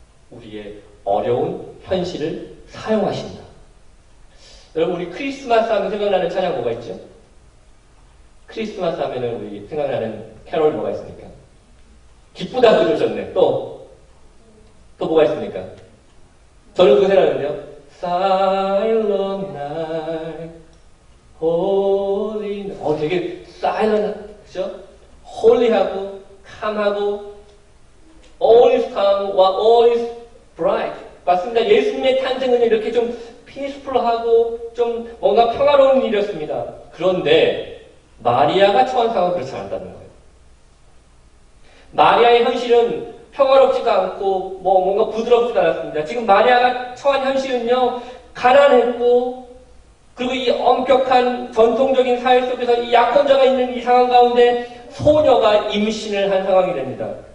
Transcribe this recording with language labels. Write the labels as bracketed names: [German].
[Korean] 우리의 어려운 현실을 사용하신다. 여러분, 우리 크리스마스 하면 생각나는 찬양 뭐가 있죠? 크리스마스 하면은 우리 생각나는 캐롤 뭐가 있습니까? 기쁘다 그러셨네. 또 뭐가 있습니까? 저는 그거 생각하는데요. [English] Silent night, holy night. [Korean] 되게 silent, 그죠? [English] holy하고, calm하고, all is calm, all is bright. [Korean] 맞습니다. 예수님의 탄생은 이렇게 좀 peaceful하고, 좀 뭔가 평화로운 일이었습니다. 그런데, 마리아가 처한 상황은 그렇지 않았다는 거예요. 마리아의 현실은 평화롭지도 않고 뭔가 부드럽지도 않았습니다. 지금 마리아가 처한 현실은요, 가난했고, 그리고 이 엄격한 전통적인 사회 속에서 이 약혼자가 있는 이 상황 가운데 소녀가 임신을 한 상황이 됩니다.